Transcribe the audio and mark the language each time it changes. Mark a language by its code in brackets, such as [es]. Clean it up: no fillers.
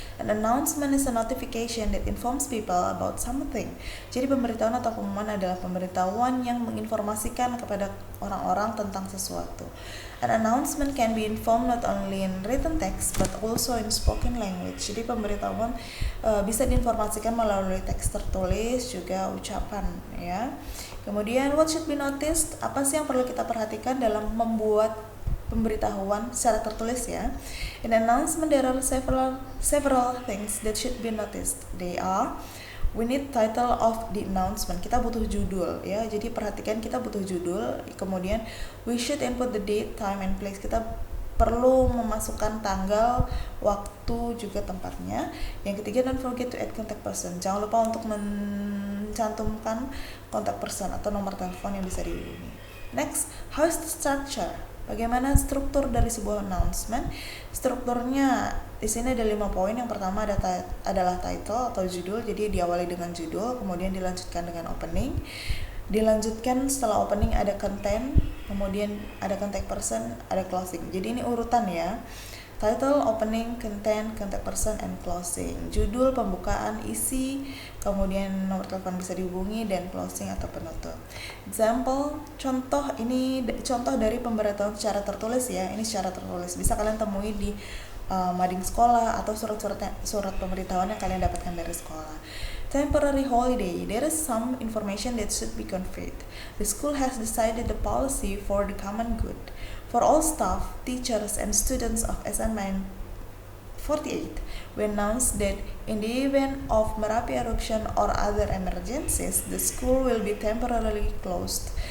[en] An announcement is a notification that informs people about something. [id] Jadi pemberitahuan atau pengumuman adalah pemberitahuan yang menginformasikan kepada orang-orang tentang sesuatu. [en] An announcement can be informed not only in written text but also in spoken language. [id] Jadi pemberitahuan bisa diinformasikan melalui teks tertulis juga ucapan ya. Kemudian what should be noticed? Apa sih yang perlu kita perhatikan dalam membuat pemberitahuan secara tertulis ya. [en] In announcement there are several things that should be noticed. They are we need title of the announcement. [id] Kita butuh judul ya. Jadi perhatikan kita butuh judul. [en] Kemudian we should input the date, time and place. [id] Kita perlu memasukkan tanggal, waktu juga tempatnya. Yang ketiga don't forget to add contact person. Jangan lupa untuk mencantumkan contact person atau nomor telepon yang bisa dihubungi. [en] Next, how is the structure? [id] Bagaimana struktur dari sebuah announcement? Strukturnya di sini ada 5 poin. Yang pertama adalah title atau judul. Jadi diawali dengan judul, kemudian dilanjutkan dengan opening. Dilanjutkan setelah opening ada content, kemudian ada contact person, ada closing. Jadi ini urutan ya. [en] Title, opening, content, contact person, and closing. [id] Judul, pembukaan, isi, kemudian nomor telepon bisa dihubungi, dan closing atau penutup. Example, contoh dari pemberitahuan secara tertulis ya. Ini secara tertulis. Bisa kalian temui di mading sekolah atau surat pemberitahuan yang kalian dapatkan dari sekolah. [en] Temporary holiday. There is some information that should be conveyed. The school has decided the policy for the common good. For all staff, teachers, and students of SMN 48, we announced that in the event of Merapi eruption or other emergencies, the school will be temporarily closed.